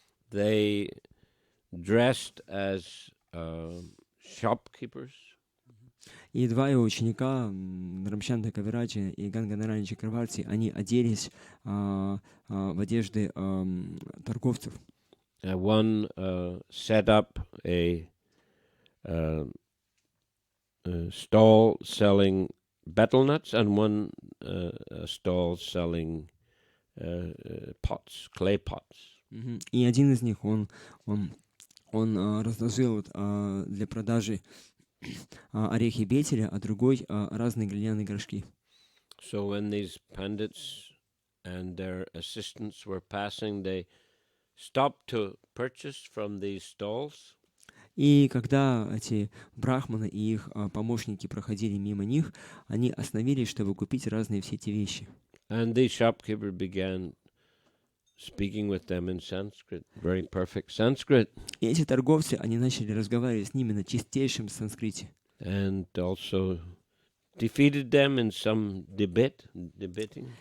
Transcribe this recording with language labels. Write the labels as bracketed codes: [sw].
[en] They dressed as shopkeepers. [ru] И два его ученика, Рамчандра Кавираджи и Ганганараян Чакраварти, они оделись в одежды торговцев. [en] One set up a stall selling betel nuts, and one stall selling pots, clay pots. [ru] И один из них он разложил для продажи орехи бетеля, а другой разные глиняные горшки. [en] So when these pandits and their assistants were passing, they stopped to purchase from these stalls. [ru] И когда эти брахманы и их помощники проходили мимо них, они остановились, чтобы купить разные все эти вещи. [en] And the shopkeeper began speaking with them in Sanskrit, very perfect Sanskrit. [ru] И эти торговцы, они начали разговаривать с ними на чистейшем санскрите. [en] And also defeated them in some debating.